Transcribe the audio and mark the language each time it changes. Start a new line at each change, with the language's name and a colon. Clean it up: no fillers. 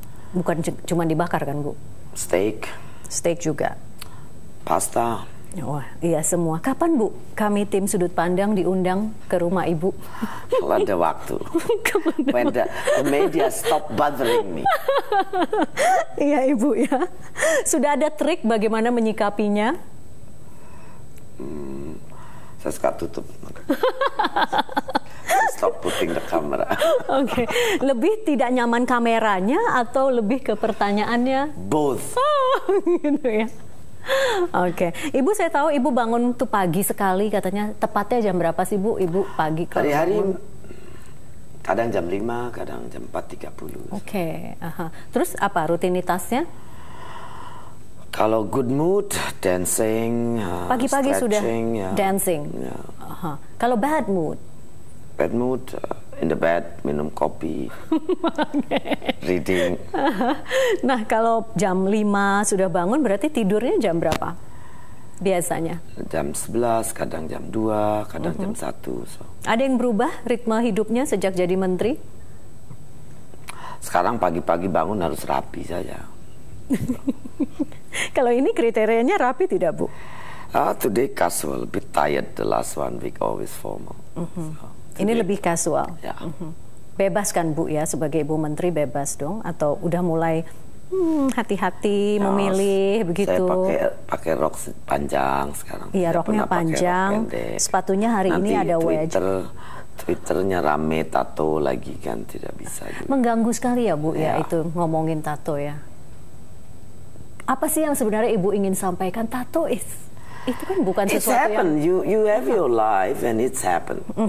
Indonesian: Bukan cuma dibakar kan, Bu?
English: Steak.
Indonesian: Steak juga. Pasta. Wah, iya semua. Kapan, Bu, kami tim Sudut Pandang diundang ke rumah Ibu? Kalau ada waktu.
English: When the media stop bothering me.
Indonesian: Iya, Ibu ya. Sudah ada trik bagaimana menyikapinya? Saya suka tutup.
English: Stop putting the camera.
Indonesian: Oke. Lebih tidak nyaman kameranya atau lebih ke pertanyaannya?
English: Both.
Indonesian: Gitu ya. Oke. Ibu, saya tahu Ibu bangun tuh pagi sekali katanya. Tepatnya jam berapa sih, Bu? Ibu pagi kalau Hari-hari bangun? kadang jam 5, kadang jam 4.30. Oke. Terus apa rutinitasnya? Kalau
English: good mood, dancing,
Indonesian: Pagi-pagi sudah ya.
English: dancing.
Indonesian: Ya. Kalau
English: bad mood? Bad mood, in the bed,
Indonesian: minum kopi,
English: reading.
Indonesian: Nah, kalau jam 5 sudah bangun berarti tidurnya jam berapa? Biasanya? Jam 11, kadang jam 2, kadang jam 1. So. Ada yang berubah ritme hidupnya sejak jadi menteri? Sekarang pagi-pagi bangun harus rapi saja. Kalau ini kriterianya rapi tidak, Bu?
English: Today casual, a bit tired. The last 1 week always formal. So,
Indonesian: ini lebih kasual. Ya. Bebas kan, Bu, ya, sebagai Ibu Menteri bebas dong? Atau udah mulai hati-hati memilih begitu? Saya pakai rok panjang sekarang. Iya, Saya roknya panjang. Sepatunya hari Nanti ini ada wedge. Twitternya rame tato lagi kan, tidak bisa juga. Mengganggu sekali ya, Bu, ya itu ngomongin tato ya. Apa sih yang sebenarnya Ibu ingin sampaikan? Tato itu kan bukan sesuatu yang...
English: You have your life and it's happened.